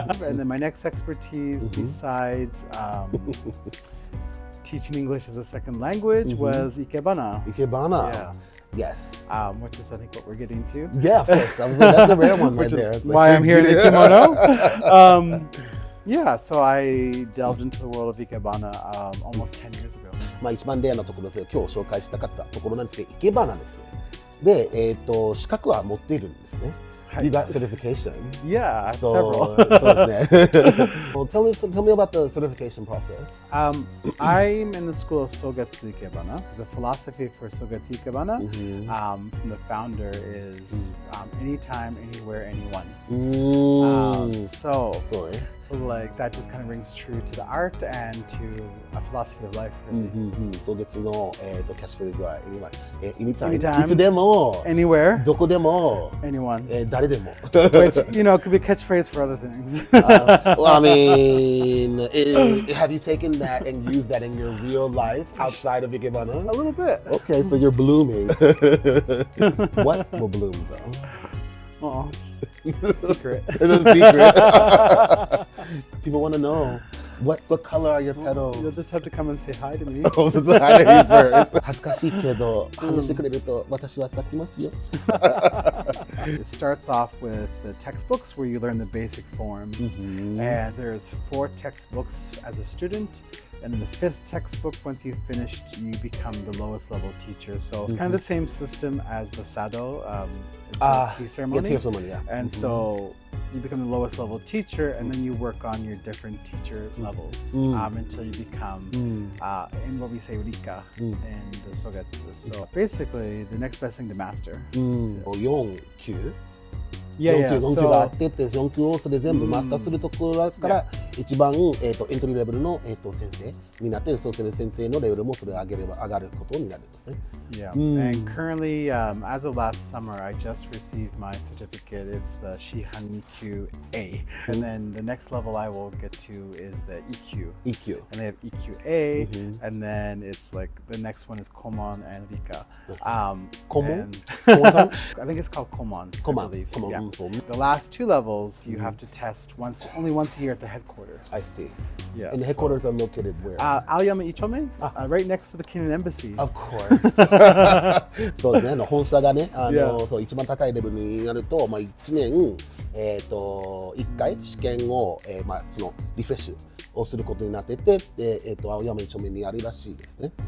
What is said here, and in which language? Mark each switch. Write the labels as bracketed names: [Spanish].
[English] And then my next expertise, besides teaching English as a second language, was Ikebana. Ikebana. Yeah. Yes. Which is, I think, what we're getting to. Yeah, of course. I was like, that's the rare one right there. Which is why I'm here in the kimono. Yeah, so I delved into the world of Ikebana almost 10 years ago. [Japanese] まあ一番レアなところです今日紹介したかったところなんですけど、生け花ですね。で、資格は持っているんですね。 [English] You got certification. Yeah, So, several. [Japanese] そうですね。 [English] Well, tell me about the certification process. I'm in the school of Sogetsu Ikebana. The philosophy for Sogetsu Ikebana from the founder is anytime, anywhere, anyone. So like that just kind of rings true to the art and to a philosophy of life, really. [Japanese] そう月のキャッチフレーズはanytime、 [English] Anytime [Japanese] いつでも、 [English] Anywhere, [Japanese] どこでも、 [English] anyone. [Japanese] 誰でも。 [English] Which, you know, could be a catchphrase for other things. Well, I mean, have you taken that and used that in your real life outside of Ikebana? A little bit. Okay, so you're blooming. What will bloom though? Oh, secret. It's a secret. People want to know. What color are your petals? You'll just have to come and say hi to me. Oh, so hi to me first. [Japanese] 恥ずかしいけど、話してくれると私は咲きますよ。 [English] It starts off with the textbooks where you learn the basic forms. And there's 4 textbooks as a student. And then the 5th textbook, once you've finished, you become the lowest level teacher. So it's kind of the same system as the Sado, the tea ceremony. Tea ceremony, yeah. And so you become the lowest level teacher, and then you work on your different teacher levels until you become, in what we say, Rika in the Sogetsu. So basically, the next best thing to master. [Japanese] 4級 [English] Yeah, [Japanese] 4級があってって4級をそれ全部マスターするところから一番、エントリーレベルの、先生になってそうする先生のレベルもそれ上げれば上がることになるんですね。 [English] Yeah, and currently, as of last summer, I just received my certificate. It's the Shihanikyu A. And then the next level I will get to is the EQ. EQ. And they have EQA, and then it's like the next one is Komon and Rika. Komon? I think it's called Komon. I believe. Yeah. The last 2 levels you have to test only once a year at the headquarters. I see. Yeah. And the headquarters are located where? Aoyama Chome, right next to the Kenyan Embassy. Of course. [Japanese] そうですね。本社がね、そう一番高いレベルになると、1年1回試験をそのリフレッシュをすることになってて、青山一丁目にあるらしいですね。